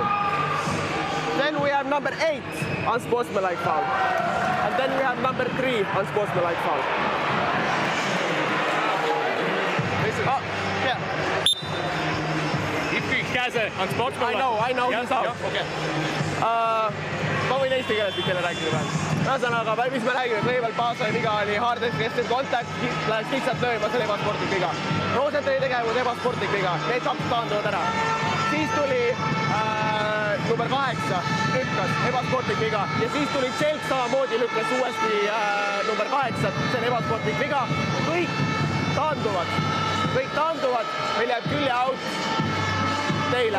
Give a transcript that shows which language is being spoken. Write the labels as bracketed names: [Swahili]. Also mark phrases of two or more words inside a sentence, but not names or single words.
[English] Then we have number 8 unsportsmanlike foul. And then we have number 3 unsportsmanlike foul. Oh, yeah. If käes unsportsmanlike. I know, he's out. Okay. [Estonian] Ma võin eesti keeles teile rääkida veel. Ühesõnaga, mis me räägime, kõigepealt Paasoi viga oli [English] hard aggressive contact, [Estonian] läheks lihtsalt lööma, see oli ebasportlik viga. Rosenthali tegevus, ebasportlik viga, need 2 taanduvad ära. Siis tuli number 8, lükkas, ebasportlik viga. Ja siis tuli Tšelk samamoodi, lükkas uuesti number 8, see on ebasportlik viga. Kõik taanduvad, meil jääb külje out teile.